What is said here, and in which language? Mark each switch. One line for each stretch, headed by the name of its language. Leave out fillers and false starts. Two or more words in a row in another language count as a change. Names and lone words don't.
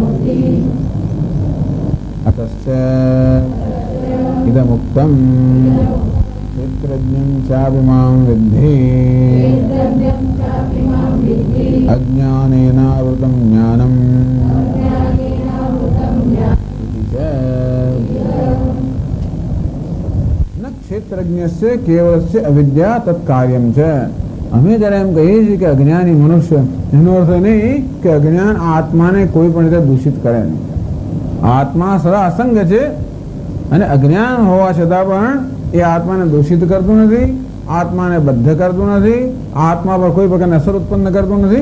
Sanskrit: अतश्च इदमुक्तम् क्षेत्रज्ञं चाभिमां विद्धि अज्ञानेनावृतं ज्ञानम् न क्षेत्रज्ञस्य केवलस्य अविद्या तत्कार्यं च।
Gujarati: અમે જ્યારે એમ કહીએ છીએ કે અજ્ઞાની મનુષ્ય, એનો અર્થ નહીં કે અજ્ઞાન આત્માને કોઈ પણ રીતે દૂષિત કરે નહીં. આત્મા સદા અસંગ છે અને અજ્ઞાન હોવા છતાં પણ એ આત્માને દૂષિત કરતું નથી, આત્માને બદ્ધ કરતું નથી, આત્મા પર કોઈ પ્રકારની અસર ઉત્પન્ન કરતું નથી.